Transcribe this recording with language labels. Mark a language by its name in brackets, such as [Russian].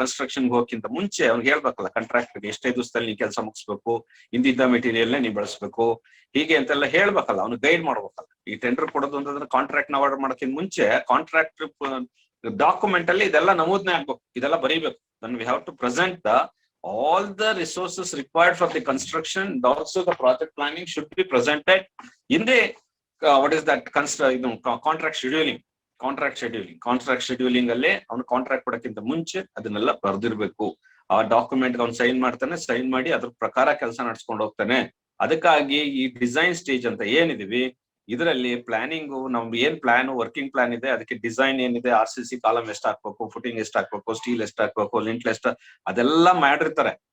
[Kannada] Construction ಹೋಗಕ್ಕಿಂತ ಮುಂಚೆ ಅವ್ನಿಗೆ ಹೇಳ್ಬೇಕಲ್ಲ, ಕಾಂಟ್ರಾಕ್ಟರ್ ಎಷ್ಟೇ ದಿವಸದಲ್ಲಿ ನೀ ಕೆಲಸ ಮುಗಿಸ್ಬೇಕು, ಇಂದಿದ್ದ ಮೆಟೀರಿಯಲ್ ನೀವು ಬಳಸ್ಬೇಕು, ಹೀಗೆ ಅಂತೆಲ್ಲ ಹೇಳ್ಬೇಕಲ್ಲ, ಅವ್ನು ಗೈಡ್ ಮಾಡ್ಬೇಕಲ್ಲ. ಈ ಟೆಂಡರ್ ಕೊಡೋದು ಅಂತಂದ್ರೆ ಕಾಂಟ್ರಾಕ್ಟ್ ನ ಆರ್ಡರ್ ಮಾಡೋಕ್ಕಿಂತ ಮುಂಚೆ ಕಾಂಟ್ರಾಕ್ಟ್ ಡಾಕ್ಯುಮೆಂಟ್ ಅಲ್ಲಿ ಇದೆಲ್ಲ ನಮೂದನೆ ಆಗ್ಬೇಕು, ಇದೆಲ್ಲ ಬರೀಬೇಕು. [English] Then we have to present all the resources required for the construction. Also the project planning should be presented in the what is that contract scheduling. [Kannada] Contract scheduling ಅಲ್ಲಿ ಅವ್ನು contract ಕೊಡಕ್ಕಿಂತ ಮುಂಚೆ ಅದನ್ನೆಲ್ಲ ಬರ್ದಿರ್ಬೇಕು. ಆ ಡಾಕ್ಯುಮೆಂಟ್ ಅವ್ನು ಸೈನ್ ಮಾಡ್ತಾನೆ, sign ಮಾಡಿ ಅದ್ರ ಪ್ರಕಾರ ಕೆಲಸ ನಡ್ಸ್ಕೊಂಡು ಹೋಗ್ತಾನೆ. ಅದಕ್ಕಾಗಿ ಈ ಡಿಸೈನ್ ಸ್ಟೇಜ್ ಅಂತ ಏನಿದೀವಿ, ಇದರಲ್ಲಿ ಪ್ಲಾನಿಂಗ್ ನಮ್ದು ಏನ್ ಪ್ಲಾನ್, ವರ್ಕಿಂಗ್ ಪ್ಲಾನ್ ಇದೆ, ಅದಕ್ಕೆ ಡಿಸೈನ್ ಏನಿದೆ, RCC ಕಾಲಮ್ ಎಷ್ಟು ಹಾಕ್ಬೇಕು, ಫುಟಿಂಗ್ ಎಷ್ಟು ಹಾಕ್ಬೇಕು, ಸ್ಟೀಲ್ ಎಷ್ಟು ಹಾಕ್ಬೇಕು, ಲಿಂಟ್ಲ್ ಎಷ್ಟು, ಅದೆಲ್ಲ ಮಾಡಿರ್ತಾರೆ.